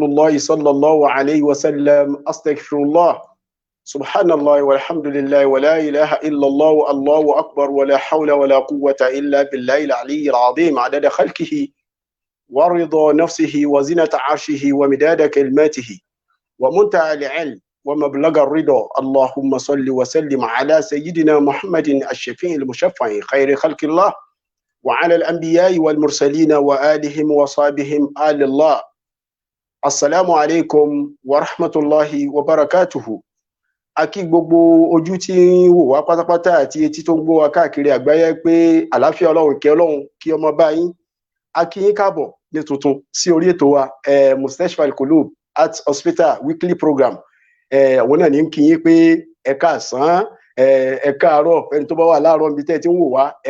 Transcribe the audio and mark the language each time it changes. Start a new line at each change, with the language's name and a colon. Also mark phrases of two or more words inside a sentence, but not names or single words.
Arabic: الله صلى الله عليه وسلم أستغفر الله سبحان الله والحمد لله ولا إله إلا الله الله أكبر ولا حول ولا قوة إلا بالله العلي العظيم عدد خلقه ورضا نفسه وزنة عرشه ومداد كلماته ومنتهى العلم ومبلغ الرضا اللهم صل وسلم على سيدنا محمد الشفيع المشفع خير خلق الله وعلى الأنبياء والمرسلين وآلهم وصحبهم آل الله السلام عليكم ورحمة الله وبركاته
Yoruba: akí gbogbo ojú tí ń wò wá pátápátá àti etí tó ń gbọ́ wa káàkiri àgbáyé pé àlàáfíà Ọlọ́run ìkẹ́ Ọlọ́run kí ọmọ bá yín a kí yín káàbọ̀ ní tuntun sí orí ètò wa Mustashfa Al-Qulub Heart Hospital
English: weekly program
Yoruba: àwọn náà ní kí yín pé ẹ káàsán ẹ káàárọ̀ fẹ́ni tó bá wà láàárọ̀ níbi tẹ́ ẹ ti ń wò wá ẹ